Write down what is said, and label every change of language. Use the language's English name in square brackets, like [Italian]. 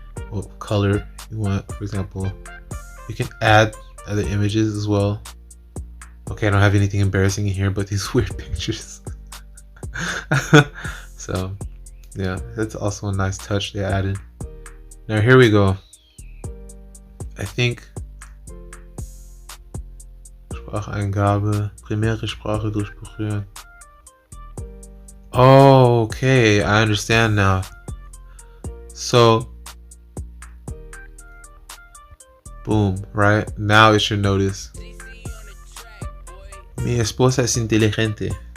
[English] What color you want, for example. You can add other images as well. Okay, I don't have anything embarrassing in here but these weird pictures. So yeah, that's also a nice touch they added. Now here we go. I think [German] Spracheingabe, primäre Sprache durchberühren. [English] Oh, okay, I understand now. So boom, right? Now it should notice. [Spanish] Mi esposa es inteligente.